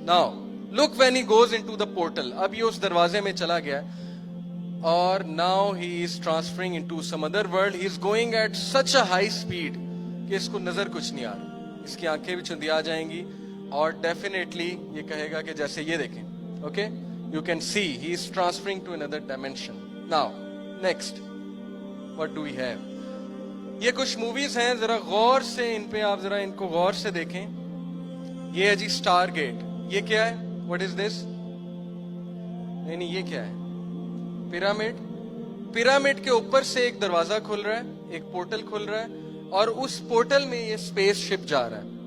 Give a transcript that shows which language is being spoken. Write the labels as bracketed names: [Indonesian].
[English] Now look when he goes into the portal. [Urdu] اب یہ اس دروازے میں چلا گیا اور [English] Now he is transferring into some other world. He is going at such a high speed [Urdu] کہ اس کو نظر کچھ نہیں آ رہا, اس کی آنکھیں بھی چندیا جائیں گی, اور ڈیفینیٹلی یہ کہے گا کہ جیسے یہ دیکھیں. [English] Okay, you can see he is transferring to another dimension. Now next, what do we have? [Urdu] یہ کچھ موویز ہیں, ذرا غور سے ان پہ آپ ذرا ان کو غور سے دیکھیں. یہ ہے جی اسٹار گیٹ. یہ کیا ہے, [English] what is this? [Urdu] نہیں, یہ کیا ہے, پیرامڈ. پیرامڈ کے اوپر سے ایک دروازہ کھل رہا ہے, ایک پورٹل کھل رہا ہے, اور اس پورٹل میں یہ اسپیس شپ جا رہا ہے.